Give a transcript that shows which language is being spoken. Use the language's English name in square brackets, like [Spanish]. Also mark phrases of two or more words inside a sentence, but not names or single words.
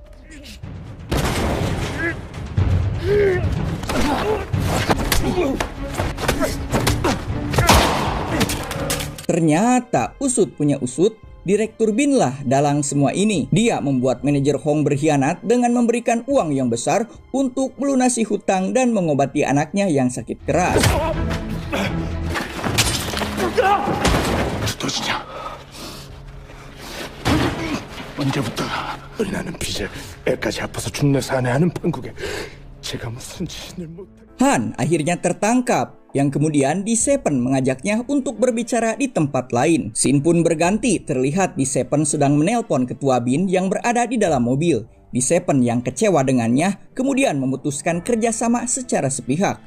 [Indonesian] Ternyata usut punya usut, Direktur Bin lah dalang semua ini. Dia membuat manajer Hong berkhianat dengan memberikan uang yang besar untuk melunasi hutang dan mengobati anaknya yang sakit keras. [Korean] 두더지냐? 언제부터 나는 빚을 애까지 아파서 죽네 사네 하는 판국에 제가 무슨 짓을 못해. [Indonesian] Han akhirnya tertangkap, yang kemudian di Seven mengajaknya untuk berbicara di tempat lain. Scene pun berganti, terlihat di Seven sedang menelpon ketua Bin yang berada di dalam mobil. Di Seven yang kecewa dengannya, kemudian memutuskan kerjasama secara sepihak.